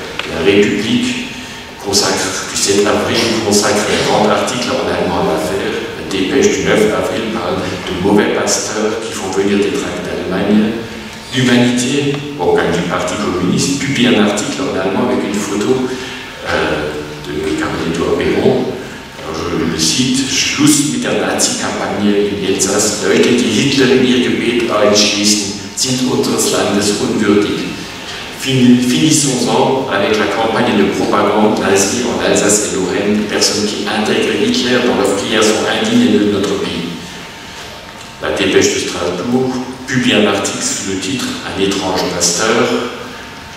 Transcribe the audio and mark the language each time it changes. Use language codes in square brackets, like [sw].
[fr] La République consacre, du 7 avril, consacre un grand article en allemand à l'affaire. La Dépêche du 9 avril parle de mauvais pasteurs qui font venir des tracts d'Allemagne. L'Humanité, organe du Parti communiste, publie un article en allemand avec une photo de Karl-Edouard Béron. Je le cite: [de] Schluss mit der Nazi-Kampagne in Elsass. Leute, die Hitler in ihr Gebet einschließen, sind unseres Landes unwürdig. [fr] Finissons-en avec la campagne de propagande nazie en Alsace et Lorraine. Les personnes qui intègrent Hitler dans leurs prières sont indignes de notre pays. La Dépêche de Strasbourg publie un article sous le titre « Un étrange pasteur ».